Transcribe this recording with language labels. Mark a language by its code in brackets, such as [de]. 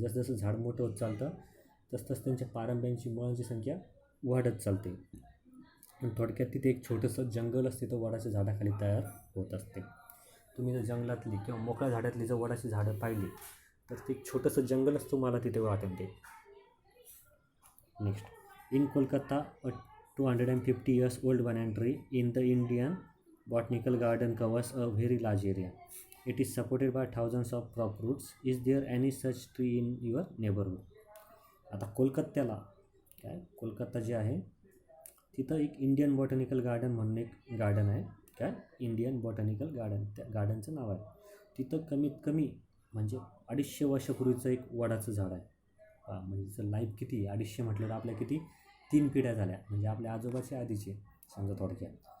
[mr] जसं जसं झाड मोठं होत चालतं तसं त्यांच्या पारंब्यांची मुळांची संख्या वाढत चालते. पण थोडक्यात तिथे एक छोटंसं जंगल असते तर वडाच्या झाडाखाली तयार होत असते. तुम्ही जर जंगलातली किंवा मोकळ्या झाडातली जर वडाची झाडं पाहिली तर ते एक छोटंसं जंगलच तुम्हाला तिथे वाटेल ते. [en] Next, in Kolkata a 250 years old banyan tree in the Indian Botanical Garden covers a very large area. It is supported by thousands of prop roots. Is there any such tree in your neighborhood? [mr] आता कोलकात्याला कोलकाता जे आहे तिथं एक Indian botanical garden म्हणून एक garden आहे. Indian botanical garden त्या गार्डनचं नाव आहे. तिथं कमीत कमी म्हणजे 250 वर्षापूर्वीचं एक वडाचं झाड आहे. म्हणजे तिचं लाईफ किती 250 म्हटलं तर आपल्या किती 3 पिढ्या झाल्या म्हणजे आपल्या आजोबाच्या आधीचे समजा थोडक्यात.